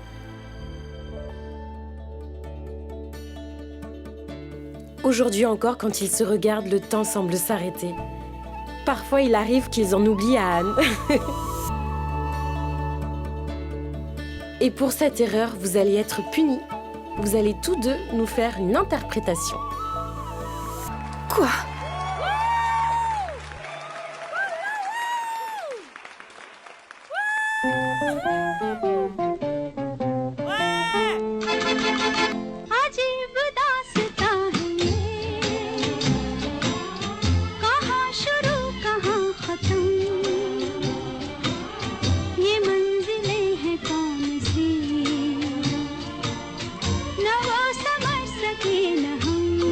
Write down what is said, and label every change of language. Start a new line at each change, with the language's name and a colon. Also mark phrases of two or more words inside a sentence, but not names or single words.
French: Aujourd'hui encore, quand ils se regardent, le temps semble s'arrêter. Parfois, il arrive qu'ils en oublient à Anne. Et pour cette erreur, vous allez être punis. Vous allez tous deux nous faire une interprétation. Quoi?
Hindi: अजीब दास्तां है ये, कहाँ शुरू कहाँ खत्म, ये मंजिलें हैं कौन सी, न वो समझ सके न हम।